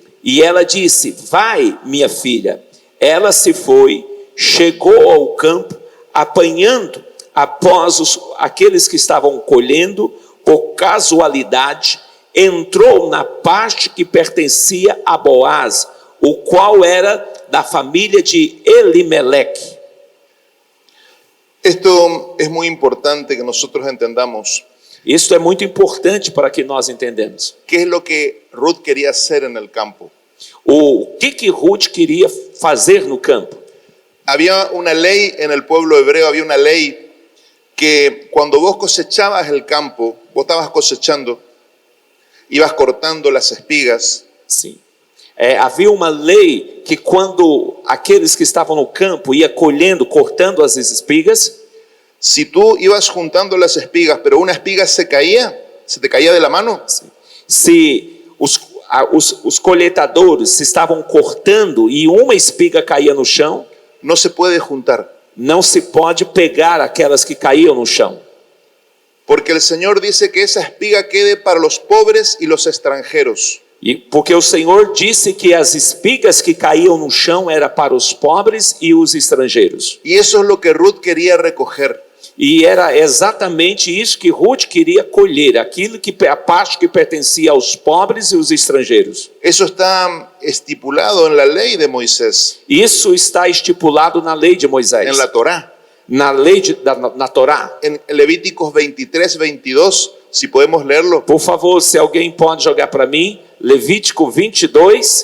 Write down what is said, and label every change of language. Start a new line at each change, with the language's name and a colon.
Portuguese: E ela disse: vai, minha filha. Ela se foi, chegou ao campo, apanhando após aqueles que estavam colhendo, por casualidade, entrou na parte que pertencia a Boaz, o qual era da família de Elimeleque.
Spanish: Esto es muy importante que nosotros entendamos.
Portuguese: Isso é muito importante para que nós entendamos.
Spanish: ¿Qué es lo que Ruth quería hacer en el campo?
Portuguese: O que Ruth queria fazer no campo?
Spanish: Había una ley en el pueblo hebreo, había una ley que cuando vos cosechabas el campo, vos estabas cosechando, ibas cortando las espigas.
Portuguese: Sim. Havia uma lei que quando aqueles que estavam no campo ia colhendo, cortando as espigas,
Spanish: si tú ibas juntando las espigas, pero una espiga se te caía de la mano,
Portuguese: se os coletadores estavam cortando e uma espiga caía no chão,
Spanish: no se puede juntar.
Portuguese: não se pode pegar aquelas que caíam no chão.
Spanish: Porque el Señor dice que esa espiga quede para los pobres y los extranjeros.
Portuguese: E porque o Senhor disse que as espigas que caíam no chão era para os pobres e os estrangeiros.
Spanish: Y eso es lo que Ruth quería recoger.
Portuguese: E era exatamente isso que Ruth queria colher, a parte que pertencia aos pobres e os estrangeiros.
Spanish: Eso está estipulado en la ley de Moisés,
Portuguese: Isso está estipulado na lei de Moisés,
Spanish: en la Torá.
Portuguese: na lei na Torá.
Spanish: En Levíticos 23, 22, si podemos leerlo.
Portuguese: Por favor, se alguém pode jogar para mim, Levítico 22,